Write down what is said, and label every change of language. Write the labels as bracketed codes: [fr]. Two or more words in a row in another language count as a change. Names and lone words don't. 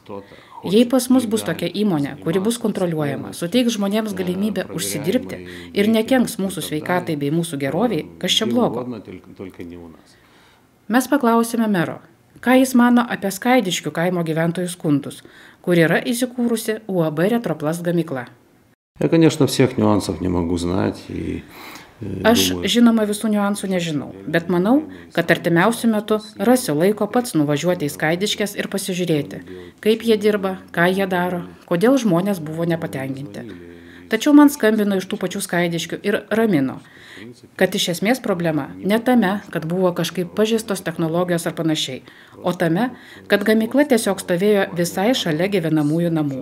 [lt] Jei pas mus bus tokia įmonė, kuri bus kontroliuojama, suteiks žmonėms galimybę užsidirbti ir nekenks mūsų sveikatai bei mūsų geroviai, kas čia blogo? Mes paklausėme mero, ką jis mano apie Skaidiškių kaimo gyventojų skundus, kur yra įsikūrusi UAB Retroplast gamykla. [ru] Конечно, всех нюансов не могу знать. [lt] Aš, žinoma, visų niuansų nežinau, bet manau, kad artimiausiu metu rasiu laiko pats nuvažiuoti į Skaidiškes ir pasižiūrėti, kaip jie dirba, ką jie daro, kodėl žmonės buvo nepatenkinti. Tačiau man skambino iš tų pačių Skaidiškių ir ramino, kad iš esmės problema ne tame, kad buvo kažkaip pažeistos technologijos ar panašiai, o tame, kad gamykla tiesiog stovėjo visai šalia gyvenamųjų namų.